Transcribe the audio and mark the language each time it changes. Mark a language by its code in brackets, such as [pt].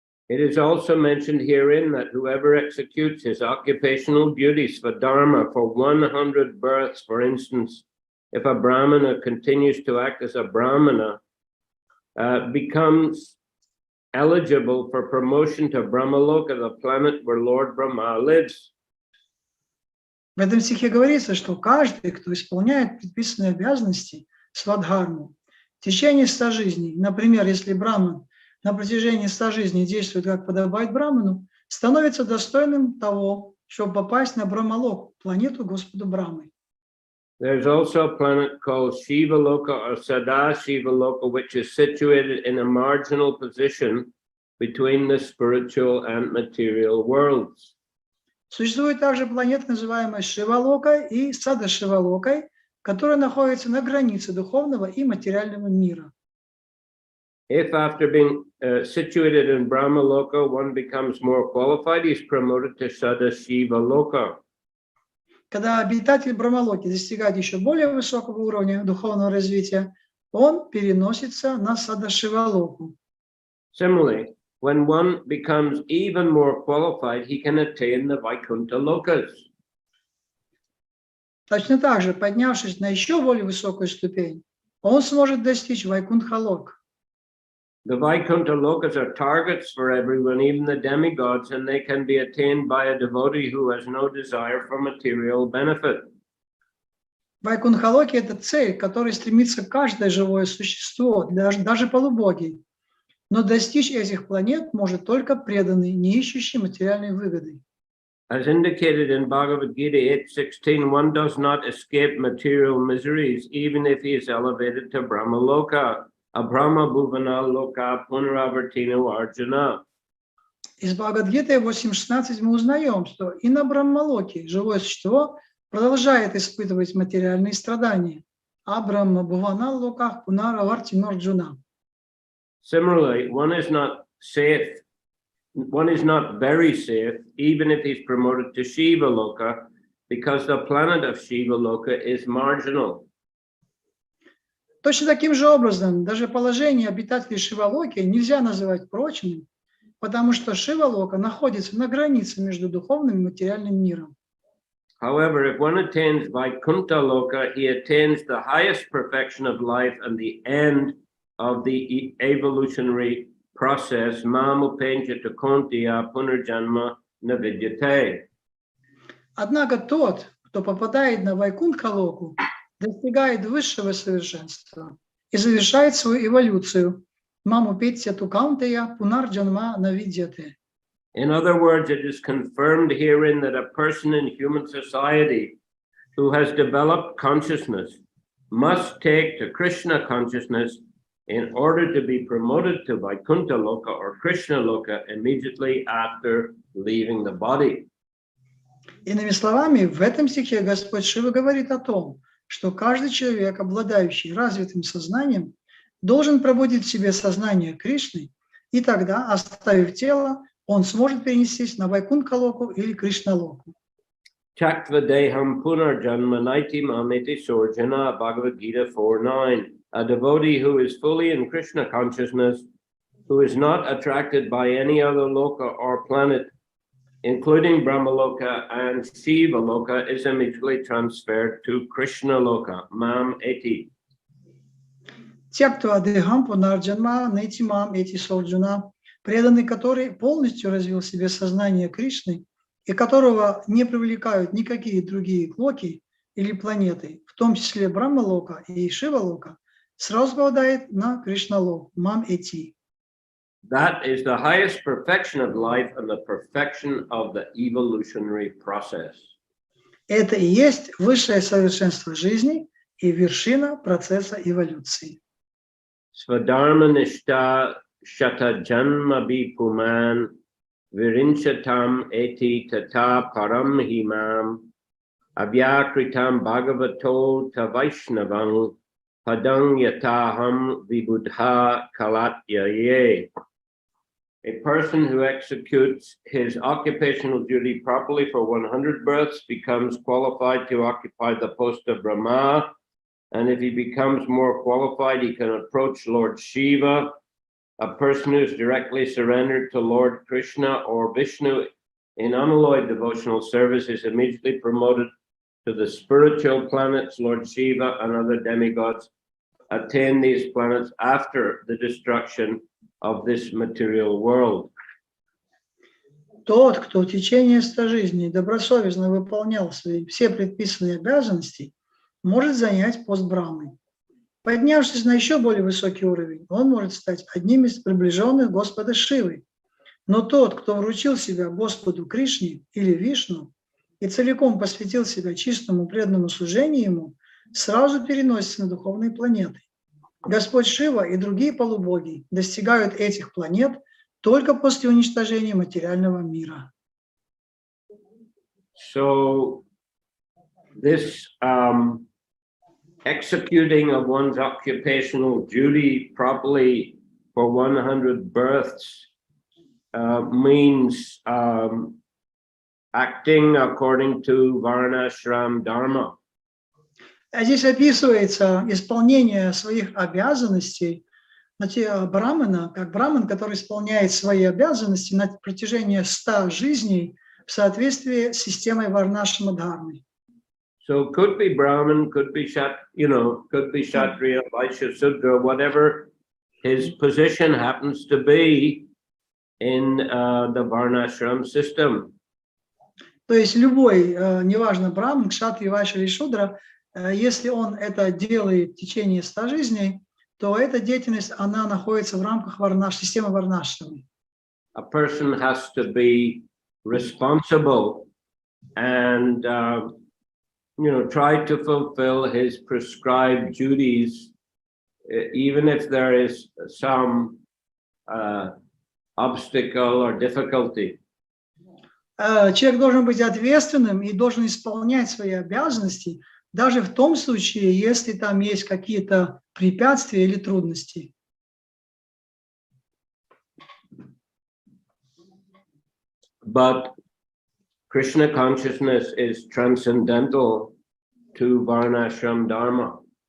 [en] It is also mentioned herein that whoever executes his occupational duties for Dharma for 100 births, for instance, if a Brahmana continues to act as a Brahmana, becomes eligible for promotion to Brahmaloka, the planet where Lord Brahma lives. [ru] В этом стихе говорится, что каждый, кто исполняет предписанные обязанности свадхарму в течение 100 жизней, например, если браман на протяжении 100 жизней действует как подобает браману, становится достойным того, чтобы попасть на Брахмалоку, планету Господу Брамы. [en] There's also a planet called Shiva Loka or Sada Shiva Loka, which is situated in a marginal position between the spiritual and material worlds. [ru] Существует также планета, называемая Шивалокой и Сада Шивалокой, которая находится на границе духовного и материального мира. [en] If after being situated in Brahma Loka, one becomes more qualified, he's promoted to Sada Shiva Loka. [ru] Когда обитатель Брахмалоки достигает еще более высокого уровня духовного развития, он переносится на Садашивалоку. [en] Similarly, when one becomes even more qualified, he can attain the Vaikuntha Lokas. [ru] Точно так же, поднявшись на еще более высокую ступень, он сможет достичь Вайкунтха-лок. [en] The Vaikuntha Lokas are targets for everyone, even the demigods, and they can be attained by a devotee who has no desire for material benefit. [ru] Вайкунтха-локи – это цель, к которой стремится каждое живое существо, даже полубоги. Но достичь этих планет может только преданный, не ищущий материальной выгоды. [en] As indicated in Bhagavad Gita 8:16, one does not escape material miseries, even if he is elevated to Brahma Loka. [sa] Abhrama Bhuvana Loka Punaravartino Arjuna. [ru] Из Бхагавад-гиты 8.16 мы узнаем, что и на Брахмалоке живое существо продолжает испытывать материальные страдания. [sa] Абрама Бхувана Локах Пунаравартино Арджуна. [en] Similarly, one is not very safe, even if he's promoted to Shiva Loka, because the planet of Shiva Loka is marginal. [ru] Точно таким же образом, даже положение обитателей Шивалоки нельзя называть прочным, потому что Шивалока находится на границе между духовным и материальным миром. [en] However, if one attains Vaikuntha Loka, he attains the highest perfection of life and the end of the evolutionary process. [sa] Mamupenjata kontiya punarjanma navidyate. [ru] Однако тот, кто попадает на Вайкунтха-локу, достигает высшего совершенства и завершает свою эволюцию. [sa] Маму петя тукаунтея пунарджанма навидьяте. [en] In other words, it is confirmed herein that a person in human society who has developed consciousness must take to Krishna consciousness in order to be promoted to Vaikuntha Loka or Krishna Loka immediately after leaving the body. [ru] Иными словами, в этом стихе Господь Шива говорит о том, что каждый человек, обладающий развитым сознанием, должен пробудить в себе сознание Кришны, и тогда, оставив тело, он сможет перенестись на Вайкунтха-локу или Кришна-локу. [sa] Chaktva deham punarjanma naiti mameti sorjana, Bhagavad Gita 4:9. [en] A devotee who is fully in Krishna consciousness, who is not attracted by any other loka or planet, including Brahmaloka and Shiva Loka, is immediately transferred to Krishna Loka, Mam Eti. [sa] Тяктва дехам пунарджанма найтимам эти солджуна, [ru] преданный, который полностью развил в себе сознание Кришны и которого не привлекают никакие другие локи или планеты, в том числе Брахмалока и Шива-лока, сразу попадает на Кришна-лок, Мам Эти. [en] That is the highest perfection of life and the perfection of the evolutionary process. [ru] Это и есть высшее совершенство жизни и вершина процесса эволюции. [sa] Svadharma nishta shata janma bhipuman virinchatam eti tata param himam avyakritam bhagavato ta vaishnavang padang yataham vibudha kalatyaye. [en] A person who executes his occupational duty properly for 100 births becomes qualified to occupy the post of Brahma. And if he becomes more qualified, he can approach Lord Shiva. a person who is directly surrendered to Lord Krishna or Vishnu in unalloyed devotional service is immediately promoted to the spiritual planets. Lord Shiva and other demigods attain these planets after the destruction of this material world. [ru] Тот, кто в течение 100 жизней добросовестно выполнял все предписанные обязанности, может занять пост Брахмы. Поднявшись на еще более высокий уровень, он может стать одним из приближенных Господа Шивы. Но тот, кто вручил себя Господу Кришне или Вишну и целиком посвятил себя чистому преданному служению Ему, сразу переносится на духовные планеты. Господь Шива и другие полубоги достигают этих планет только после уничтожения материального мира. [en] So this executing of one's occupational duty properly for 100 births means acting according to Varnashram Dharma. [ru] Здесь описывается исполнение своих обязанностей брамана, как браман, который исполняет свои обязанности на протяжении 100 жизней в соответствии с системой Варнашрама Дхармы. [en] So could be Brahmin, could be could be Kshatriya, Vaishya, Sudra, whatever his position happens to be in the Varnashram system. [ru] То есть любой, неважно, браман, кшатрия, вайшья или шудра, если он это делает в течение 100 жизней, то эта деятельность, она находится в рамках системы Варнашрамы. [en] A person has to be responsible and try to fulfill his prescribed duties, even if there is some obstacle or difficulty. [ru] Человек должен быть ответственным и должен исполнять свои обязанности, даже в том случае, если там есть какие-то препятствия или трудности. [en] But Krishna consciousness is transcendental to Varnashram Dharma.